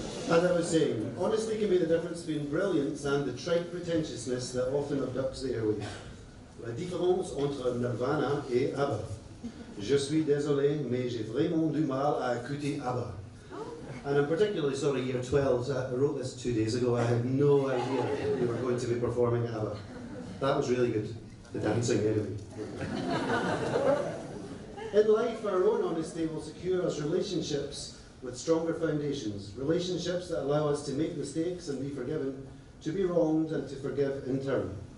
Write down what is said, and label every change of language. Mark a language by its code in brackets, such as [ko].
[en] As I was saying, honesty can be the difference between brilliance and the trite pretentiousness that often abducts the airwaves. [fr] La différence entre Nirvana et ABBA. Je suis désolé, mais j'ai vraiment du mal à écouter ABBA. [en] And I'm particularly sorry, year 12s. I wrote this 2 days ago. I had no idea we were going to be performing ABBA. That was really good. The dancing, anyway. In life, our own honesty will secure us relationships with stronger foundations, relationships that allow us to make mistakes and be forgiven, to be wronged and to forgive in turn.